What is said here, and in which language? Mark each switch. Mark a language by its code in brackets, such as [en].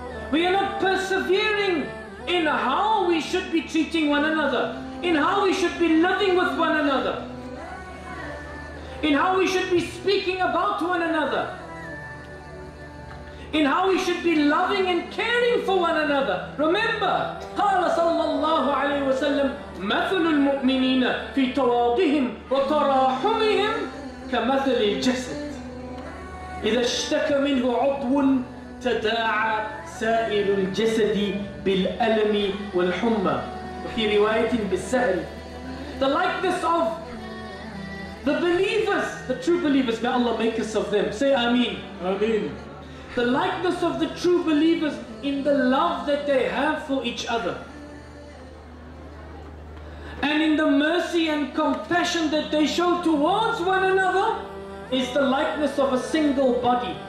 [en] We are not persevering in how we should be treating one another, in how we should be living with one another, in how we should be speaking about one another, in how we should be loving and caring for one another. Remember, [ar] قال صلى الله عليه وسلم مثل المؤمنين في تواضهم وتراحمهم كمثل الجسد إذا اشتكى منه عضو تداعى سائر الجسد بالألم والحمى وفي رواية بالسهل. [en] The likeness of the believers, the true believers, may Allah make us of them. Say Ameen. Ameen. The likeness of the true believers in the love that they have for each other. And in the mercy and compassion that they show towards one another is the likeness of a single body.